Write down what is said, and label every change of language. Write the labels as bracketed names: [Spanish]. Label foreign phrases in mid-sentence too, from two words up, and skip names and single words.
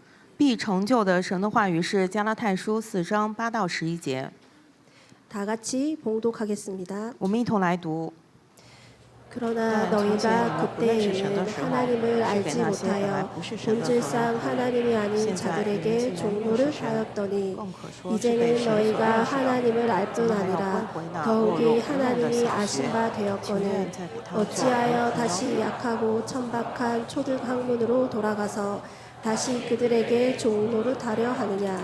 [Chinese] 必成就的神的话语是加拉太书4章8到11节， [Korean] 다 같이 봉독하겠습니다. [Chinese] 我们一同来读。 [Korean] 그러나 너희가 그때에는 하나님을 알지 못하여 본질상 하나님이 아닌 자들에게 종노를 하였더니 이제는 너희가 하나님을 알 뿐 아니라 더욱이 하나님이 아신 바 되었거늘 어찌하여 다시 약하고 천박한 초등 학문으로 돌아가서 다시 그들에게 종노릇하려 하느냐.